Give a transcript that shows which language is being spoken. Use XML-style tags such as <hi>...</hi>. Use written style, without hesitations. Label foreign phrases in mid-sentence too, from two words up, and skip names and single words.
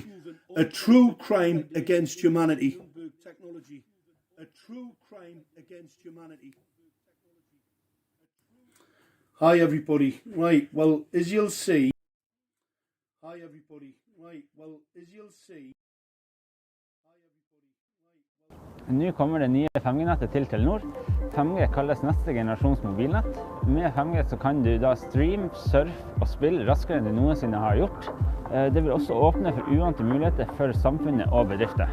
<en>A true crime against humanity. A true crime against humanity. Hi everybody. Right, well, as you'll see. Hi everybody. Right, well, as you'll see.</en> <no>Nå kommer det nye 5G-nettet til Telenor. 5G kalles neste generasjons mobilnett. Med 5G så kan du da streame, surfe og spille raskere enn du noensinne har gjort. Det vil også åpne for uante muligheter for samfunnet og bedrifter.</no>